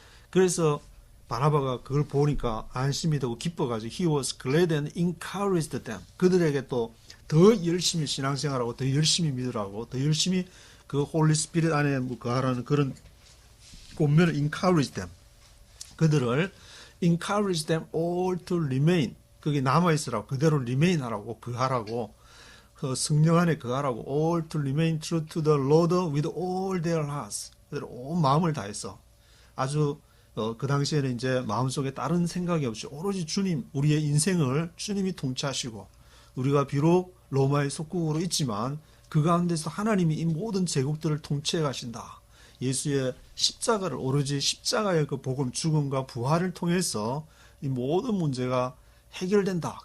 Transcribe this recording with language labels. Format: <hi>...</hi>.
<ko>그래서 바나바가 그걸 보니까 안심이 되고 기뻐가지고</ko> <en>he was glad and encouraged them.</en> <ko>그들에게 또 더 열심히 신앙생활하고 더 열심히 믿으라고 더 열심히 그 홀리 스피릿 안에 거하라는 그런 권면을</ko> <en>encourage them.</en> <ko>그들을</ko> <en>encourage them all to remain.</en> <ko>그게 남아있으라고 그대로 remain 하라고 거하라고 그 성령 안에 거하라고</ko> <en>all to remain true to the Lord with all their hearts.</en> <ko>그대로 온 마음을 다해서 아주 그 당시에는 이제 마음속에 다른 생각이 없이 오로지 주님, 우리의 인생을 주님이 통치하시고 우리가 비록 로마의 속국으로 있지만 그 가운데서 하나님이 이 모든 제국들을 통치해 가신다. 예수의 십자가를 오로지 십자가의 그 복음, 죽음과 부활을 통해서 이 모든 문제가 해결된다.</ko>